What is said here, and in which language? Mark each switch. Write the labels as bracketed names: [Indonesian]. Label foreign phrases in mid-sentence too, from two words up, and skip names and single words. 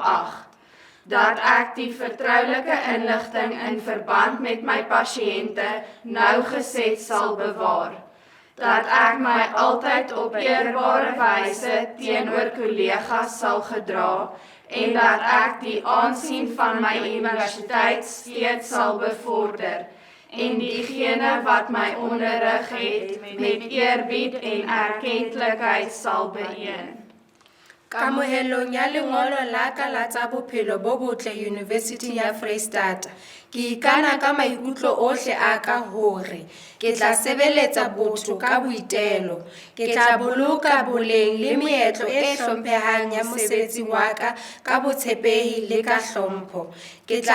[Afrikaans] ag, dat ek die vertroulike inligting in verband met my pasiënte nauwgezet sal bewaar, dat ek my altyd op eerbare wyse teenoor kollegas sal gedra en dat ek die aansien van my universiteit steeds sal bevorder en diegene wat my onderrig het met eerbied en erkentlikheid sal beëen. [Southern Sotho] Kamohelong ya lengolo la ka la tsa bophelo bo botle University ya Freistata, ke ikana ka maikutlo ohle a ka hore ke tla sebeletsa botho ka boitelo, ke tla boloka boleng le meetlo e hlomphehang ya mosebetsi wa ka botshepehi le ka hlompho, ke tla